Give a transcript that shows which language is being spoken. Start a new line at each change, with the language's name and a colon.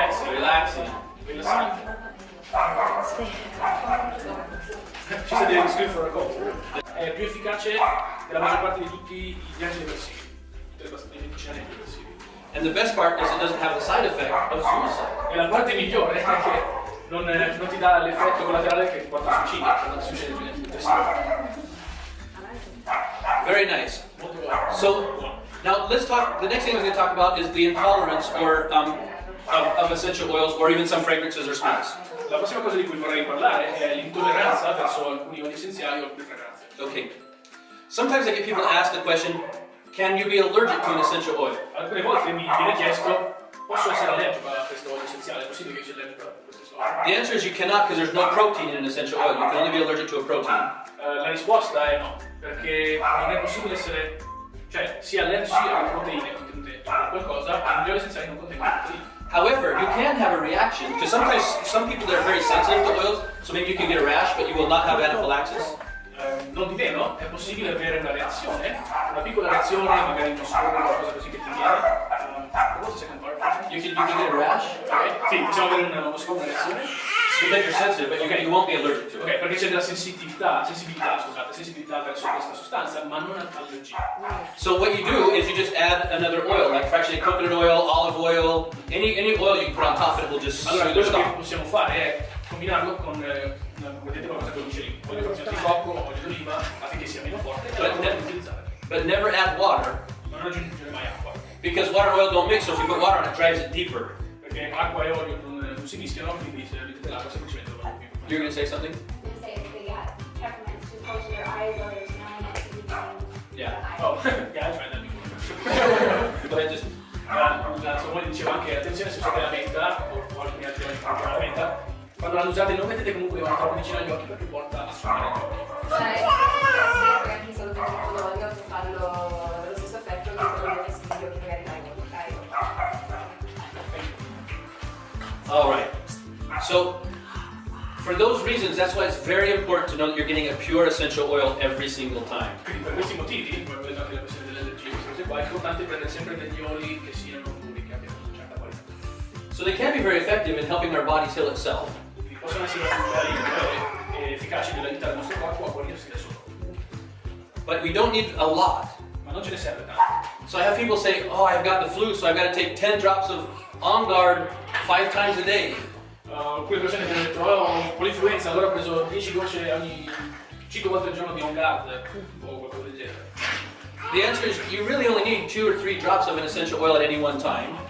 English: Relaxing.
Italian: Rilassante. Ci sta dire scrivere
English: for a cold.
Italian: È più efficace della maggior parte di tutti gli antidepressivi, tutte le medicinali antidepressivi.
English: And the best part is it doesn't have the side effect of suicide.
Italian: E la parte migliore è che non ti dà l'effetto collaterale che porta al suicidio, quando ti succede con gli antidepressivi.
English: Very nice.
Italian: Molto buono.
English: So now let's talk. The next thing we're going to talk about is the intolerance or of essential oils or even some fragrances or smells.
Italian: La prossima cosa di cui vorrei parlare è l'intolleranza verso alcuni oli essenziali o alcune fragranze.
English: Okay. Sometimes I get people to ask the question, can you be allergic to an essential oil?
Italian: Alcune volte mi viene chiesto, posso essere allergico a questo olio essenziale? È possibile che io sia allergico a questo olio?
English: The answer is you cannot because there's no protein in an essential oil. You can only be allergic to a protein.
Italian: La risposta è no, perché non è possibile essere, cioè, sia allergici alle proteine contenute in qualcosa, ma gli oli essenziali non contengono proteine.
English: However, you can have a reaction because sometimes some people that are very sensitive to oils, so maybe you can get a rash, but you will not have anaphylaxis.
Italian: Non di meno, è possibile avere una reazione, una piccola reazione, magari uno scopo o qualcosa così che ti viene.
English: What's the second part? You can get a rash
Italian: Ok, sì, possiamo avere uno scopo, una reazione.
English: because you're sensitive, but you won't be allergic to
Italian: Ok,
English: it.
Italian: perché c'è della sensibilità verso questa sostanza, ma non allergia.
English: So what you do is you just add another oil, like fractionated coconut oil, olive oil, any oil you can put on top, and it will just
Italian: Allora,
English: soothe the
Italian: quello che
English: stuff.
Italian: possiamo fare è combinarlo con vedete qualcosa che dice lì, olio frazionato di cocco, olio d'oliva, affinché sia meno forte e poi potete utilizzare.
English: But never add water
Italian: Ma non aggiungere mai acqua,
English: because water and oil don't mix. So if you put water on it, it drives it deeper.
Italian: perché acqua e olio non si mischiano, quindi se mettete l'acqua semplicemente lo fanno più.
English: You're gonna say something? Say if they got peppermint too close to their eyes or they're smelling it too deep. Yeah. Oh, yeah, I tried that before. Go ahead, just.
Italian: Samuele diceva anche attenzione se usate la menta o alcuni altri oli che la menta, quando la usate non mettete comunque le mani troppo vicino agli occhi perché porta a sfumare gli occhi. Cioè, se anche solo con un po' d'olio per farlo lo stesso effetto che quello del vestito che magari dai.
English: All right. So, for those reasons, that's why it's very important to know that you're getting a pure essential oil every single time.
Italian: Quindi per questi motivi, come vedete anche la questione delle allergie, queste cose qua, è importante prendere sempre degli oli che siano puri, che abbiano una certa qualità.
English: So they can be very effective in helping our bodies heal itself.
Italian: Quindi possono essere molto efficaci nell'aiutare il nostro corpo a guarirsi da solo.
English: But we don't need a lot.
Italian: Ma non ce ne serve tanto.
English: So I have people say, oh, I've got the flu, so I've got to take 10 drops of On Guard 5 times a day.
Italian: Alcune persone mi hanno detto, oh, ho un po' l'influenza, allora ho preso 10 gocce ogni 5 volte al giorno di On Guard o qualcosa del genere.
English: The answer is you really only need 2 or 3 drops of an essential oil at any one time.